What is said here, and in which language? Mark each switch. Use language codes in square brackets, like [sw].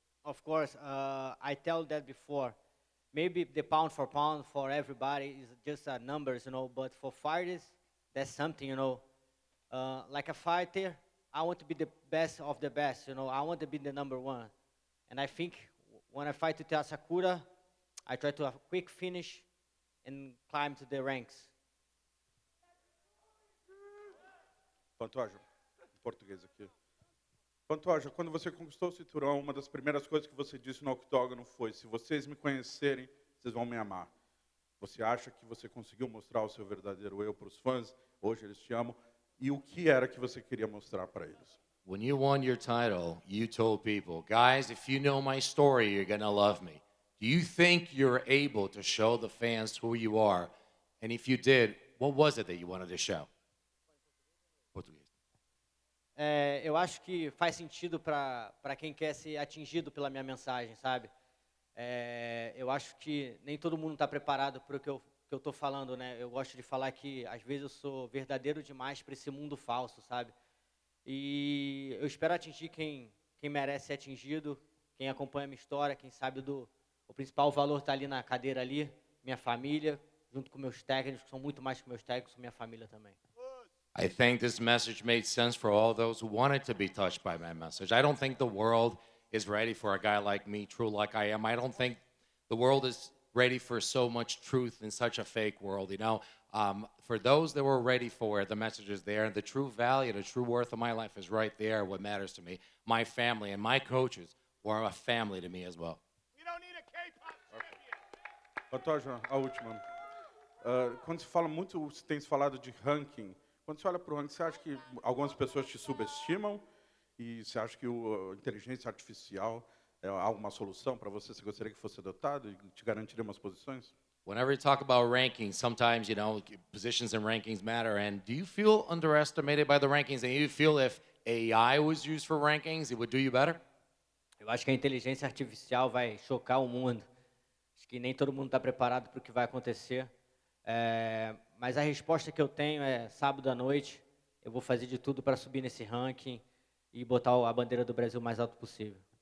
[en] Of course, I tell that before. Maybe the pound for pound for everybody is just numbers, but for fighters, that's something, like a fighter, I want to be the best of the best, I want to be the number one. And I think when I fight with Asakura, I try to have a quick finish and climb to the ranks. [pt] Pantoja, em português aqui. Pantoja, quando você conquistou o cinturão, uma das primeiras coisas que você disse no octógono foi: se vocês me conhecerem, vocês vão me amar. Você acha que você conseguiu mostrar o seu verdadeiro eu para os fãs? Hoje eles te amam. E o que era que você queria mostrar para eles? [en] When you won your title, you told people, guys, if you know my story, you're going to love me. Do you think you're able to show the fans who you are? And if you did, what was it that you wanted to show? [pt] Eu acho que faz sentido para quem quer ser atingido pela minha mensagem, sabe? Eu acho que nem todo mundo está preparado para o que eu estou falando, né? Eu gosto de falar que, às vezes, eu sou verdadeiro demais para esse mundo falso, sabe? E eu espero atingir quem merece ser atingido, quem acompanha a minha história, quem sabe o principal valor está ali na cadeira ali, minha família, junto com meus técnicos, que são muito mais que meus técnicos, minha família também. [en] I think this message made sense for all those who wanted to be touched by my message. I don't think the world is ready for a guy like me, true like I am. I don't think the world is ready for so much truth in such a fake world, For those that were ready for it, the message is there. And the true value, the true worth of my life is right there, what matters to me. My family and my coaches were a family to me as well. We don't need a K-pop champion. [pt] Pantoja, a última. Quando se fala muito, você tem falado de ranking. Quando você olha para o ranking, você acha que algumas pessoas te subestimam? E você acha que a inteligência artificial é alguma solução para você? Você gostaria que fosse adotado e te garantiria umas posições? [en] Whenever you talk about rankings, sometimes, positions and rankings matter. And do you feel underestimated by the rankings? And you feel if AI was used for rankings, it would do you better? [pt] Eu acho que a inteligência artificial vai chocar o mundo. Acho que nem todo mundo está preparado para o que vai acontecer. Mas a resposta que eu tenho é sábado à noite. Eu vou fazer de tudo para subir nesse ranking e botar a bandeira do Brasil o mais alto possível.